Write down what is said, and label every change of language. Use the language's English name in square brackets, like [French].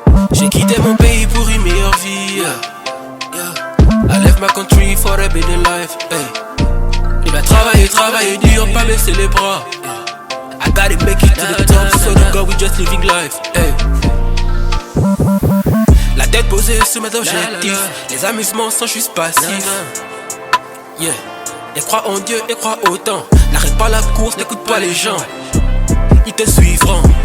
[French] J'ai quitté mon pays pour une meilleure vie. [English] I left my country for a better life. [French] Il va travailler dur, pas baisser les bras. [English] I gotta make it to the top, so to God, we just living life. [French] La tête posée sur mes objectifs, les amusements sont juste passifs. Yeah. Et crois en Dieu et crois autant. N'arrête pas la course, n'écoute pas les gens. Ils te suivront.